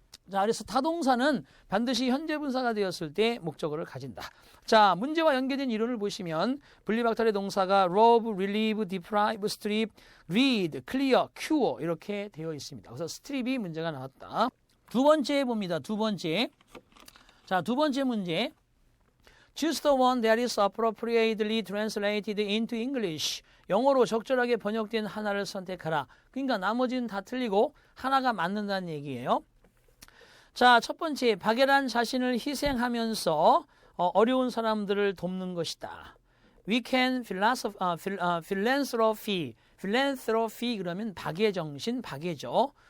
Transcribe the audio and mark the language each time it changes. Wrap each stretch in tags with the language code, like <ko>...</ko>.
<ko>자, 그래서 타동사는 반드시 현재 분사가 되었을 때 목적어를 가진다. 자, 문제와 연계된 이론을 보시면 분리박탈의 동사가 rob, relieve, deprive, strip, read, clear, cure 이렇게 되어 있습니다. 그래서 strip이 문제가 나왔다. 두 번째 봅니다. 두 번째. 자, 두 번째 문제.</ko> <en>Choose the one that is appropriately translated into English.</en> <ko>영어로 적절하게 번역된 하나를 선택하라. 그러니까 나머지는 다 틀리고 하나가 맞는다는 얘기예요. 자, 첫 번째, 박애란 자신을 희생하면서 어려운 사람들을 돕는 것이다.</ko> <en>We can philanthropy.</en> <ko>philanthropy 그러면 박애 정신, 박애죠.</ko>